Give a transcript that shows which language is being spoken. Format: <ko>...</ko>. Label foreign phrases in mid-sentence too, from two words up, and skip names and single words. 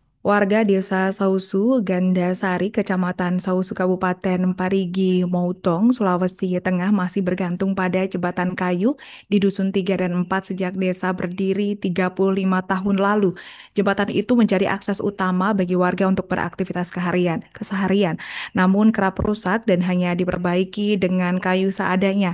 <id>Warga Desa Sausu, Gandasari, Kecamatan Sausu, Kabupaten Parigi, Moutong, Sulawesi Tengah masih bergantung pada jembatan kayu di Dusun 3 dan 4 sejak desa berdiri 35 tahun lalu. Jembatan itu menjadi akses utama bagi warga untuk beraktivitas keseharian. Namun kerap rusak dan hanya diperbaiki dengan kayu seadanya.</id>